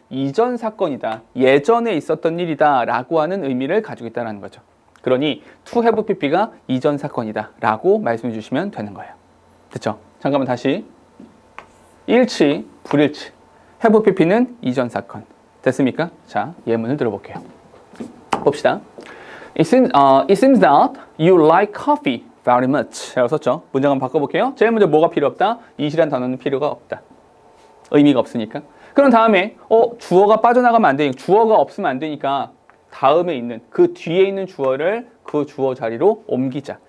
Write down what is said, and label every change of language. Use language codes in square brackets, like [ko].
[ko] 이전 사건이다. 예전에 있었던 일이다 라고 하는 의미를 가지고 있다는 거죠. 그러니 to have pp가 이전 사건이다 라고 말씀해 주시면 되는 거예요. 됐죠? 잠깐만 다시. 일치, 불일치. have pp는 이전 사건. 됐습니까? 자, 예문을 들어볼게요. 봅시다. [en] It seems that you like coffee very much. [ko] 라고 썼죠. 문장 한번 바꿔볼게요. 제일 먼저 뭐가 필요 없다? it이란 단어는 필요가 없다. 의미가 없으니까. 그런 다음에 주어가 빠져나가면 안 되니까, 주어가 없으면 안 되니까 다음에 있는 그 뒤에 있는 주어를 그 주어 자리로 옮기자.